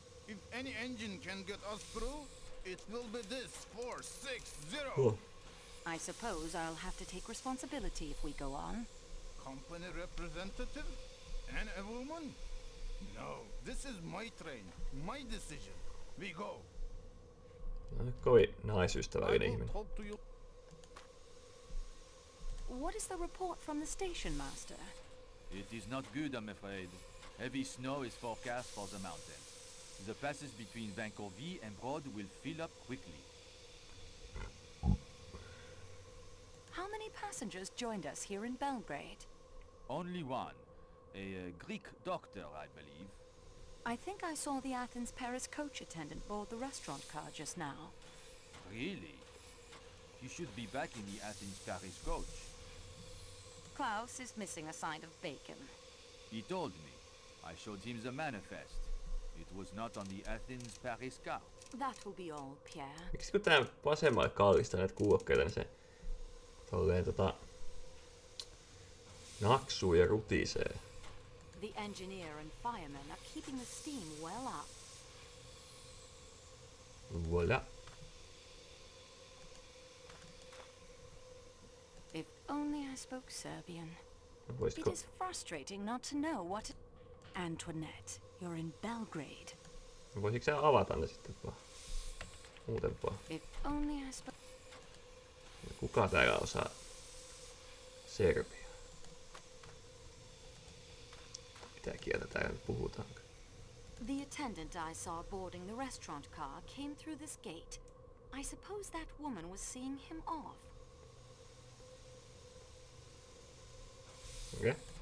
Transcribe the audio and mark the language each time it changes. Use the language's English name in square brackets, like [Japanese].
[English] If any engine can get us through, it will be this 460. Cool. I suppose I'll have to take responsibility if we go on. Company representative? And a woman? No, this is my train, my decision. We go. [Finnish] No, kovin naisystävällinen ihminen. [English] What is the report from the station master? It is not good, I'm afraid. Heavy snow is forecast for the mountains. The passes between Vancouver and Broad will fill up quickly. How many passengers joined us here in Belgrade? Only one. A Greek doctor, I believe. I think I saw the Athens-Paris coach attendant board the restaurant car just now. Really? You should be back in the Athens-Paris coach. Klaus is missing a side of bacon. He told me. I showed him the manifest. It was not on the Athens-Paris car. That will be all, Pierre. [Finnish] Miksi kun tää vasemmalle kallistaa näitä kuulokkeita, niin se tolleen naksuu ja rutisee. [English] The engineer and firemen are keeping the steam well up. [French] Voilà. [English] If only I spoke Serbian. [Finnish] Voisitko? [English] It is frustrating not to know what... Antoinette, you're in Belgrade. [Finnish] Voisitko sä avata ne sitten vaan? Muuten vaan. [English] If only I spoke... [Finnish] Kuka täällä osaa serbia? Mitä kieltä täällä nyt puhutaan? [English] The attendant I saw boarding the restaurant car came through this gate. I suppose that woman was seeing him off. Okay.